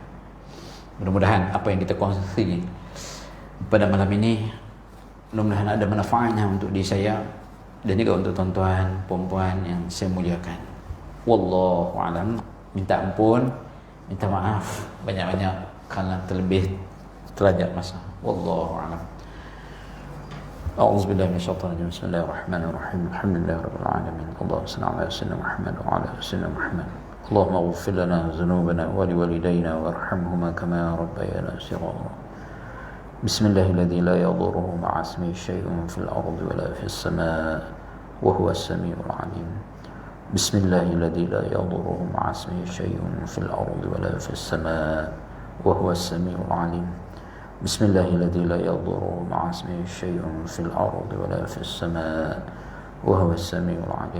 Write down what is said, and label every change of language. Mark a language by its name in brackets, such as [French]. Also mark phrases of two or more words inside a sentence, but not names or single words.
[Malay] Mudah-mudahan apa yang kita kongsi pada malam ini, mudah-mudahan ada manfaatnya untuk diri saya dan juga untuk tuan-tuan, perempuan yang saya muliakan. [Arabic] والله أعلم. [Malay] Minta ampun, minta maaf banyak-banyak kerana terlebih terlajak masa. [Arabic] والله أعلم. أعوذ بالله من الشيطان الرجيم. بسم الله الرحمن الرحيم. الحمد لله رب العالمين. اللهم صل على سيدنا محمد وعلى آل سيدنا محمد. اللهم اغفر لنا ذنوبنا ولوالدينا وارحمهما كما ربيانا صغارا. بسم الله الذي لا يضر مع اسمه شيء في الأرض ولا في السماء وهو السميع العليم. بسم الله الذي لا يضر مع اسمه شيء في الأرض ولا في السماء وهو السميع العليم. بسم الله الذي لا يضر مع اسمه شيء في الأرض ولا في السماء وهو السميع العليم.